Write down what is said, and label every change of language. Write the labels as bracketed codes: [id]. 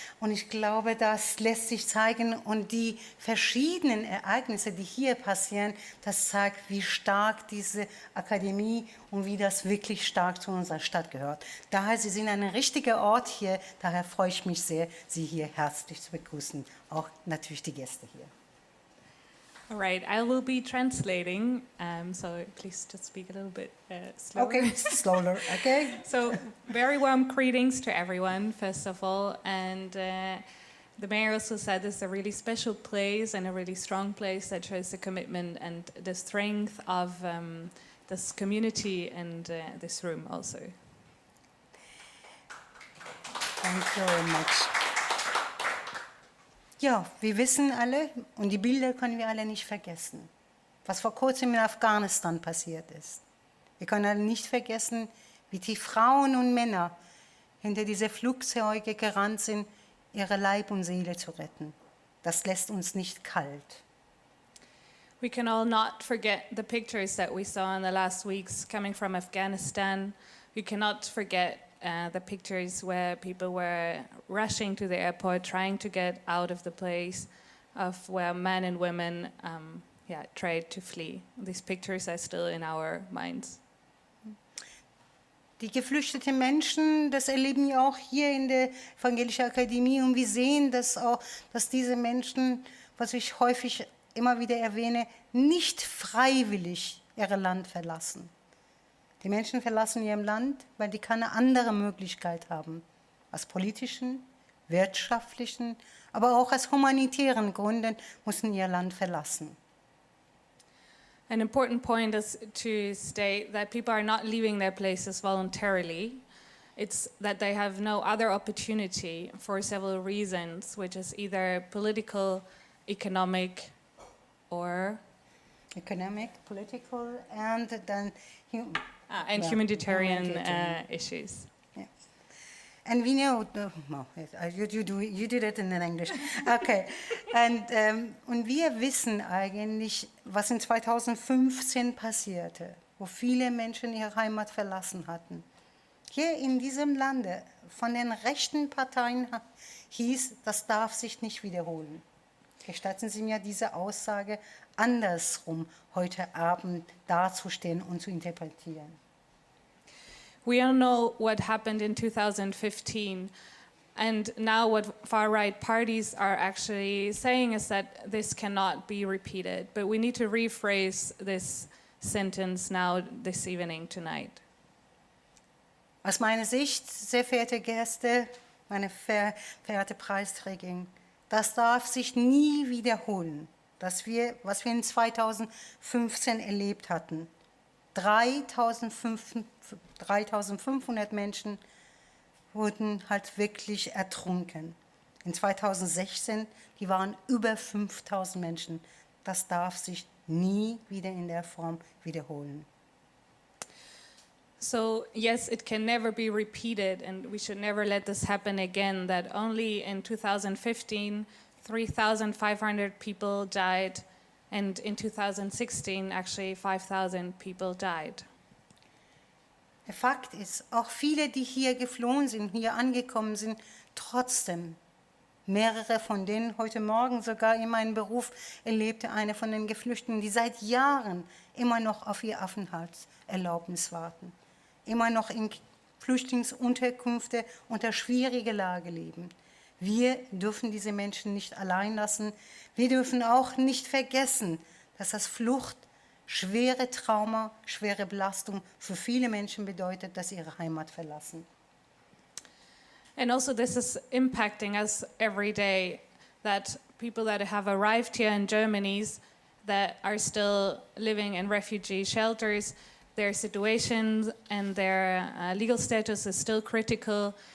[de] Und ich glaube, das lässt sich zeigen. Und die verschiedenen Ereignisse, die hier passieren, das zeigt, wie stark diese Akademie und wie das wirklich stark zu unserer Stadt gehört. Daher, Sie sind ein richtiger Ort hier. Daher freue ich mich sehr, Sie hier herzlich zu begrüßen. Auch natürlich die Gäste hier. [en] All right, I will be translating, so please just speak a little bit slower. Okay, slower, okay. So, very warm greetings to everyone, first of all. And the mayor also said this is a really special place and a really strong place that shows the commitment and the strength of this community and this room also. Thank you very much. [de] Ja, wir wissen alle, und die Bilder können wir alle nicht vergessen, was vor kurzem in Afghanistan passiert ist. Wir können alle nicht vergessen, wie die Frauen und Männer hinter diese Flugzeuge gerannt sind, ihre Leib und Seele zu retten. Das lässt uns nicht kalt. [en] We can all not forget the pictures that we saw in the last weeks coming from Afghanistan. We cannot forget the pictures where people were rushing to the airport, trying to get out of the place, of where men and women tried to flee. These pictures are still in our minds. [de] Die geflüchteten Menschen, das erleben wir auch hier in der Evangelischen Akademie und wir sehen das auch, dass diese Menschen, was ich häufig immer wieder erwähne, nicht freiwillig ihr Land verlassen. Die Menschen verlassen ihr Land, weil die keine andere Möglichkeit haben. Aus politischen, wirtschaftlichen, aber auch aus humanitären Gründen müssen ihr Land verlassen. [en] An important point is to state that people are not leaving their places voluntarily. It's that they have no other opportunity for several reasons, which is either political, economic, or economic, political, and then and well, humanitarian humanitarian. issues. Yeah. And we know, you did it in English. Okay. [de] Und wir wissen eigentlich, was in 2015 passierte, wo viele Menschen ihre Heimat verlassen hatten. Hier in diesem Lande von den rechten Parteien hieß, das darf sich nicht wiederholen. Gestatten Sie mir diese Aussage andersrum heute Abend darzustellen und zu interpretieren. [en] We all know what happened in 2015, and now what far-right parties are actually saying is that this cannot be repeated, but we need to rephrase this sentence now, this evening, tonight. [de] Aus meiner Sicht, sehr verehrte Gäste, meine verehrte Preisträgerin, das darf sich nie wiederholen, was wir in 2015 erlebt hatten. 3.500 Menschen wurden halt wirklich ertrunken. In 2016, die waren über 5.000 Menschen. Das darf sich nie wieder in der Form wiederholen. [en] So yes, it can never be repeated, and we should never let this happen again, that only in 2015, 3,500 people died, and in 2016, actually 5,000 people died. [de] Der Fakt ist, auch viele, die hier geflohen sind, hier angekommen sind, trotzdem, mehrere von denen heute Morgen sogar in meinem Beruf erlebte eine von den Geflüchteten, die seit Jahren immer noch auf ihr Aufenthaltserlaubnis warten, immer noch in Flüchtlingsunterkünfte unter schwieriger Lage leben. Wir dürfen diese Menschen nicht allein lassen. Wir dürfen auch nicht vergessen, dass das Flucht schwere Trauma, schwere Belastung für viele Menschen bedeutet, dass sie ihre Heimat verlassen. [en] And also this is impacting us every day, that people that have arrived here in Germany that are still living in refugee shelters, their situations and their legal status is still critical.